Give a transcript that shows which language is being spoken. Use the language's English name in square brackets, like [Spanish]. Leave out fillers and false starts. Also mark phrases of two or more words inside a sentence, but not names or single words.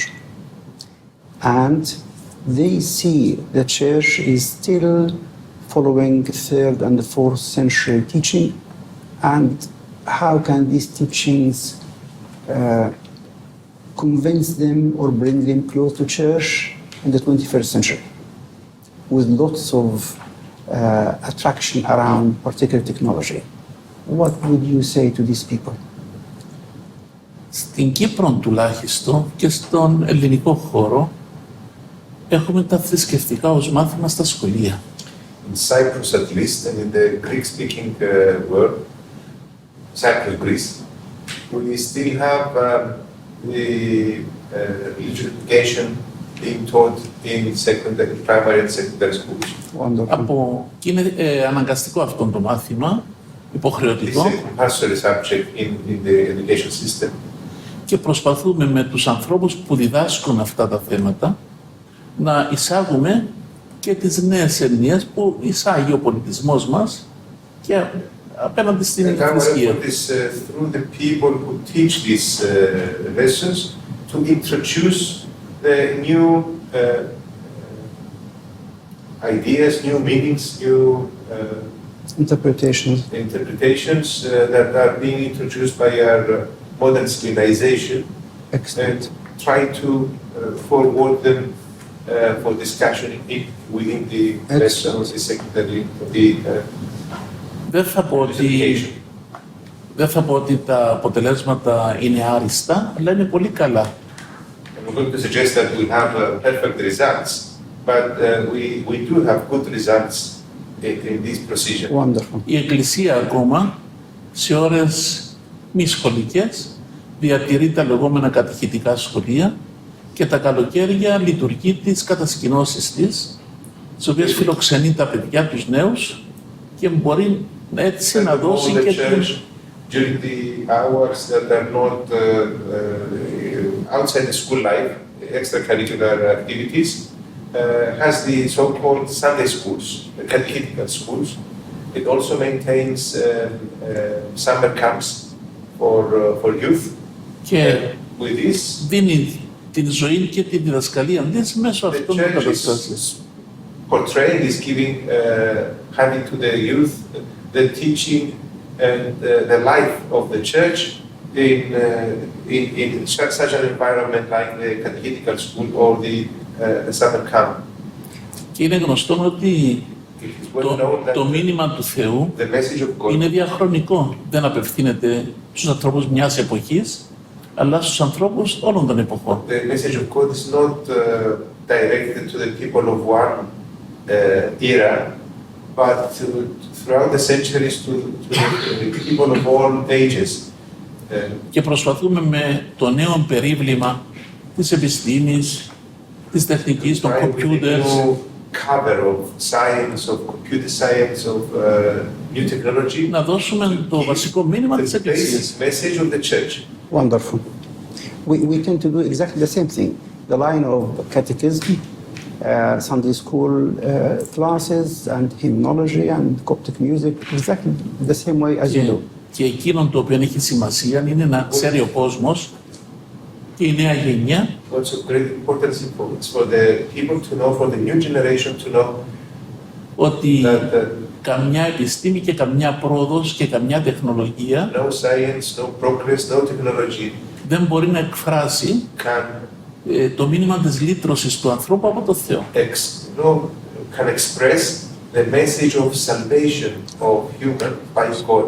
[English] And they see the church is still following 3rd and 4th century teaching, and how can these teachings convince them or bring them close to church in the 21st century with lots of attraction around particular technology? What would you say to these people? [Greek] Στην Κύπρο τουλάχιστον και στον ελληνικό χώρο έχουμε τα θρησκευτικά ως μάθημα στα σχολεία. [English] In Cyprus at least, and in the Greek-speaking world, Cyprus, Greece, we still have the religious education being taught in primary and secondary schools. Wonderful. [Greek] Και είναι αναγκαστικό αυτό το μάθημα, υποχρεωτικό. [English] It's a compulsory subject in the education system. [Greek] Και προσπαθούμε με τους ανθρώπους που διδάσκουν αυτά τα θέματα να εισάγουμε και τις νέες έννοιες που εισάγει ο πολιτισμός μας και απέναντι στην θρησκεία. [English] And this through the people who teach these lessons to introduce the new ideas, new meanings, new interpretations that are being introduced by our modern civilization. Excellent. And try to forward them for discussion within the lessons, the secondary, [Greek] Δεν θα πω ότι τα αποτελέσματα είναι άριστα, αλλά είναι πολύ καλά. [English] I'm going to suggest that we have perfect results, but we do have good results in this procedure. Wonderful. [Greek] Η Εκκλησία ακόμα σε ώρες μη σχολικές διατηρεί τα λεγόμενα κατηχητικά σχολεία και τα καλοκαίρια λειτουργεί τις κατασκηνώσεις της, τις οποίες φιλοξενεί τα παιδιά, τους νέους και μπορεί έτσι να δώσει και [English] during the hours that are not outside the school life, extracurricular activities, has the so-called Sunday schools, the catechetical schools. It also maintains summer camps for youth. [Greek] Και [English] With this, [Greek] δίνει την ζωή και τη διδασκαλία της μέσω [English] the [Greek] αυτών των [English] church [Greek] καταστάσεων. [English] is portraying, is giving, having to the youth the teaching and the life of the church in such an environment like the catechetical school or the summer camp. [Greek] Και είναι γνωστό ότι [English] It is well known that [Greek] το μήνυμα του Θεού [English] the message of God, [Greek] είναι διαχρονικό. Δεν απευθύνεται στους ανθρώπους μιας εποχής, αλλά στους ανθρώπους όλων των εποχών. [English] the message of God is not directed to the people of one era, but throughout the centuries to the people of all ages. [Greek] Και προσπαθούμε με το νέο περίβλημα της επιστήμης, της τεχνικής, των [English] Right, with the computers, new cover of science, of computer science, of new technology, [Greek] να δώσουμε το βασικό μήνυμα της [English] the [Greek] Εκκλησίας. [English] basic message of the church. Wonderful. We tend to do exactly the same thing. The line of catechism, Sunday school classes, and hymnology and Coptic music, exactly the same way as you do. [Greek] Και εκείνο το οποίο έχει σημασία είναι να ξέρει ο κόσμος και η νέα γενιά [English] Also great importance for the people to know, for the new generation to know [Greek] ότι [English] that [Greek] καμιά επιστήμη και καμιά πρόοδος και καμιά τεχνολογία [English] no science, no progress, no technology [Greek] δεν μπορεί να εκφράσει το μήνυμα της λύτρωσης του ανθρώπου από το Θεό. [English] can express the message of salvation of human by God.